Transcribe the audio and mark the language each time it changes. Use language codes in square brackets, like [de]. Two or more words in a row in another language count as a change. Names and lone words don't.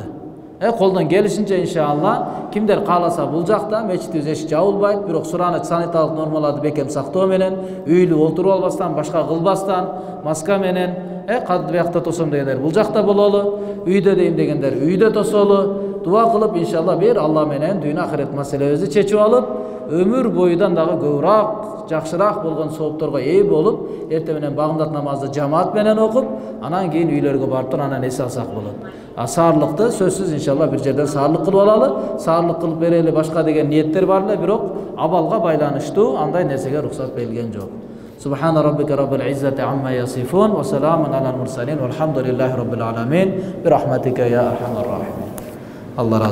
[ky] Колдон келишинче иншалла кимдер кааласа бул жакта мечитибиз эшик жабылбайт, бирок сураны санитарлык нормаларды бекем сактоо менен, үйлүү олтуруп албастан, башка кылбастан, маска менен кадыр биякта тосом дегендер бул жакта бололу, үйдө дейм дегендер үйдө тосолу, дуа кылып иншалла бир Алла менен дүйнө ахирет маселебизди чечип алып, өмүр боюдан дагы көбүрөөк, жакшыраак болгон соопторго ээ болуп, эртең менен багымдат намазды жамаат менен окуп, анан кийин үйлөргө барып туруп анан эс алсак болот. Саарлыкты сөзсүз иншалла бир жерден саарлык кылып алалы, саарлык кылып берели башка деген ниеттер бар эле, бирок абалга байланыштуу андай нерсеге рухсат берилген жок. [ar] سبحان ربك رب العزة عما يصفون وسلام على المرسلين والحمد لله رب العالمين برحمتك يا أرحم الراحمين. الله